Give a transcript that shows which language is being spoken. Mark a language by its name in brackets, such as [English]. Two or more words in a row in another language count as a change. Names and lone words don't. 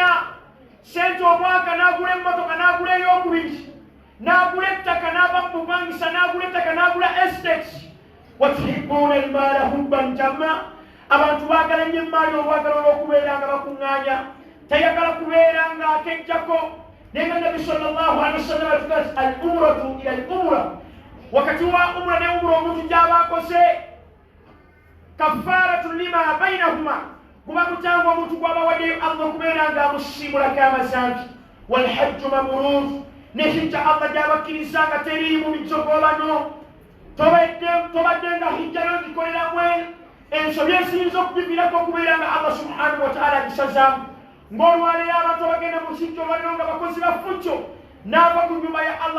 [Ganda] sente omwaka n'agula emmotoka n'agula ey'okubiri n'agula ettaka n'ava mu bupangisa n'agula ettaka n'agula estate [Arabic] وتحبون المال حبا جما [Ganda] abantu baagala nnyo emmaali olwagala olw'okubeera nga bakuŋŋaanya tayagala kubeera nga akejjako naye nga nabi [Arabic] صلى الله عليه وسلم [Ganda] atugaa [Arabic] العمرة إلى العمرة [Ganda] wakati wa umra ne umra omuntu gy'aba akose [Arabic] كفارة لما بينهما [Ganda] kuba mutango omuntu gwabawaddeyo Allah okubeera nga amusiimulako amazambi [Arabic] والحج مبرور [Ganda] nehijja Allah gy'abakkiriza nga teriimu bijjogobano tobadde nga hijjayo gikoleramu ensobi eziyinza okubivirako okubeera nga Allah [Arabic] سبحانه وتعالى [Ganda] agisazaamu ng'olwaleero abantu abagenda mu kijjo balino nga bakozi ba ffujjo n'ava ku nnyumba ya Allah